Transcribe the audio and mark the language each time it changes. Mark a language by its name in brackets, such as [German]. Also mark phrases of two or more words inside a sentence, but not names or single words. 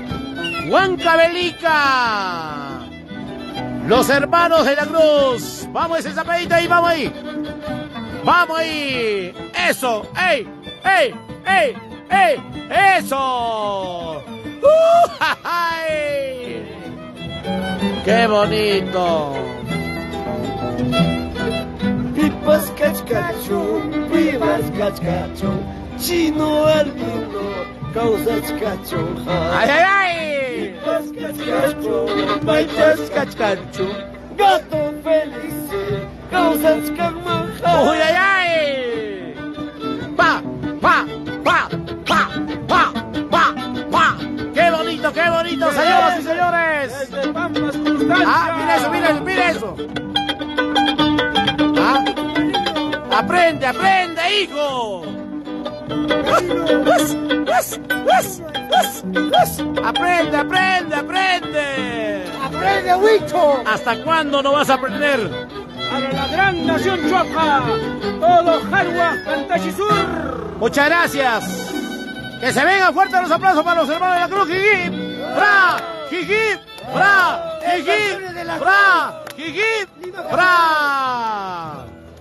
[Spanish] Huancavelica, los hermanos de la Cruz. Vamos ese zapadito ahí, vamos ahí. Vamos ahí. Eso, ey, ey, ey, ey, eso. ¡Ay! ¡Qué bonito! Pipas cascacho, pipas cascacho, chino albino, causas cacho. ¡Ay, ay, ay! Pipas cascacho, paitas cascacho, gato feliz, causas camoja. ¡Uy, ay, ay! ¡Pa, pa, pa, pa, pa, pa, pa! ¡Qué bonito, señoras y señores! Desde Pampas, Constancia. ¡Ah, mira eso, mira eso! ¿Ah? ¡Aprende, aprende, hijo! ¡Aprende, aprende, aprende! ¡Aprende, Huicho! ¿Hasta cuándo no vas a aprender? Para la gran nación Chuaca, todo Jarua, Pantachi Sur. Muchas gracias. Que se vengan fuertes los aplausos para los hermanos de la Cruz. ¡Jijip! ¡Fra! ¡Jijip! ¡Fra! ¡Jijip! ¡Fra! ¡Jijip! ¡Fra!